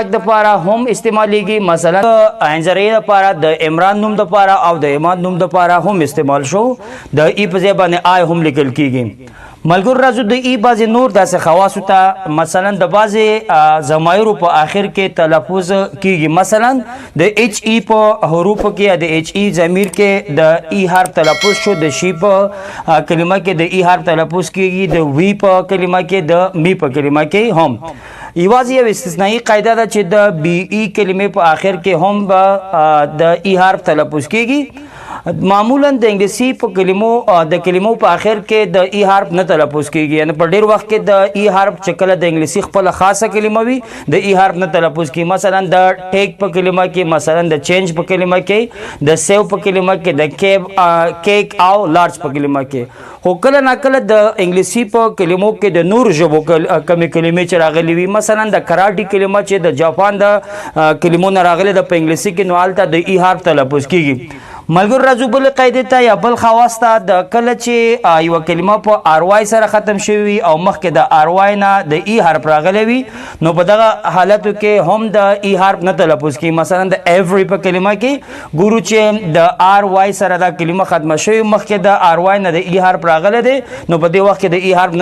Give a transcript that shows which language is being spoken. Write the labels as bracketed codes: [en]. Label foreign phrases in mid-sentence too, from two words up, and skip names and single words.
[ps] د لپاره هم استعمالیږي مثلا عین زر ا لپاره د عمران نوم د لپاره او د عماد نوم د لپاره هم استعمال شو د ای په ځای باندې آی هم لیکل کیږي ملګرو راځو د ای بعضې نور داسې خواص ته مثلا د بعضې ضمایرو په آخر کې تلفظ کیږي مثلا د [en] H E [ps] په حروفو کې یا د [en] H E [ps] ضمیر کې د ای حرف تلفظ شو د شی په کلمه کې د ای حرف تلفظ کیږي د وی په کلمه کې د می په کلمه کې هم یوازې یو استثنایی قاعده ده چې د [en] B E [ps] کلمې په آخر کې هم د ای حرف تلفظ کیږي معمولا د انګلیسي په کلمو په آخر کې د ای حرف نه تلفظ کیږي یعنی په ډیر وخت کې د ای حرف چې کله د انګلیسي خپل خاصه کلمه وي د ای حرف نه تلفظ کیږي مثلا د ټیک په کلمه کې مثلا د چینج په کلمه کې د سیو په کلمه کې د کیک او لارج په کلمه کې خو کله ناکله د انګلیسي په کلمو کې د نور ژبو کمې کلمې چې راغلي وي مثلا د کراټي کلمه چې د جاپان د کلمو نه راغلي د په انګلیسي کې نو هلته د ای حرف تلفظ کیږي ملګرو راځو بل قاعدې ته یا بل خواص ته د کله چې یوه کلمه په [en] R Y [ps] سره ختم شوي وي او مخکې د [en] R Y [ps] نه د ای حرف راغلی وي نو په دغه حالتو کې هم د ای حرف نه تلفظ کیږي مثلا د ایوری په کلمه کې ګورو چې د [en] R Y [ps] سره دا کلمه ختمه شوي مخکې د [en] R Y [ps] نه د ای حرف راغلی دی نو په دې وخت کې د ای حرف